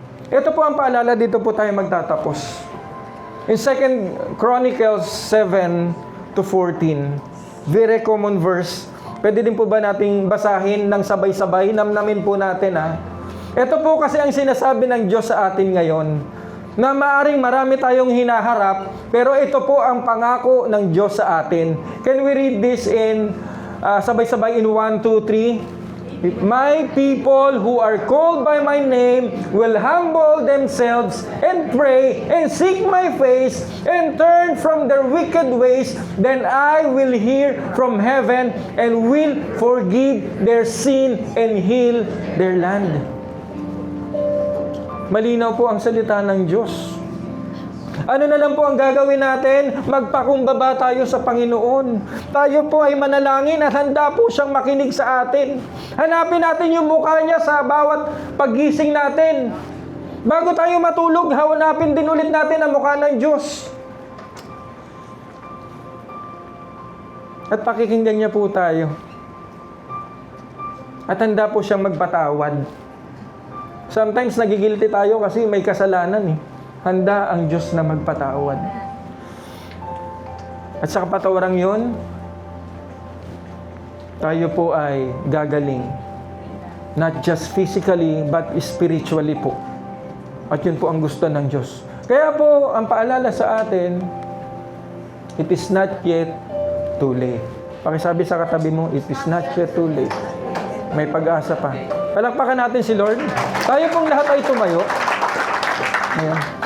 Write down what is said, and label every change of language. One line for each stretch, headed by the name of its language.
Filipino: Ito po ang paalala, dito po tayo magtatapos. In 2 Chronicles 7-14,
English: very common verse.
Filipino: Pwede din po ba nating basahin ng sabay-sabay? Namnamin po natin ha. Ito po kasi ang sinasabi ng Diyos sa atin ngayon, na maaring marami tayong hinaharap, pero ito po ang pangako ng Diyos sa atin.
English: Can we read this in
Filipino: sabay-sabay
English: in 1, 2, 3? My people who are called by my name will humble themselves and pray and seek my face and turn from their wicked ways, then I will hear from heaven and will forgive their sin and heal their land.
Filipino: Malinaw po ang salita ng Diyos. Ano na lang po ang gagawin natin? Magpakumbaba tayo sa Panginoon. Tayo po ay manalangin at handa po siyang makinig sa atin. Hanapin natin yung mukha niya sa bawat paggising natin. Bago tayo matulog, hanapin din ulit natin ang mukha ng Diyos. At pakikinggan niya po tayo. At handa po siyang magpatawad. Sometimes nagigilty tayo kasi may kasalanan eh. Handa ang Diyos na magpatawad. At sa kapatawarang yun, tayo po ay gagaling.
English: Not just physically, but spiritually po.
Filipino: At yun po ang gusto ng Diyos. Kaya po, ang paalala sa atin,
English: it is not yet too late.
Filipino: Pakisabi sa katabi mo,
English: it is not yet too late.
Filipino: May pag-asa pa. Palakpakan natin si Lord. Tayo pong lahat ay tumayo. Ayan.